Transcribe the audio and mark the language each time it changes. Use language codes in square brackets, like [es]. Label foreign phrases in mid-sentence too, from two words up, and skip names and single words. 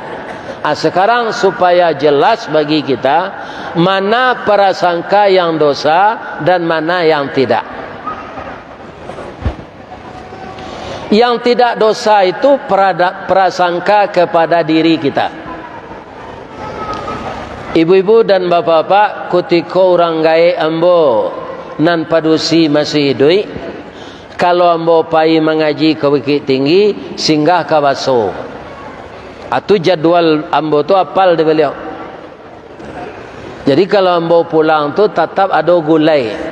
[id] Sekarang supaya jelas bagi kita mana prasangka yang dosa dan mana yang tidak. Yang tidak dosa itu prasangka kepada diri kita. Ibu-ibu dan bapak-bapak, ketika [min] orang gae ambo nan padusi [id] masih hidup, kalau [min] ambo pai mengaji [id] ke Bukit Tinggi, singgah ke Baso. [min] Atau jadwal ambo tu apal di beliau. Jadi kalau ambo pulang tu tetap ada gulai.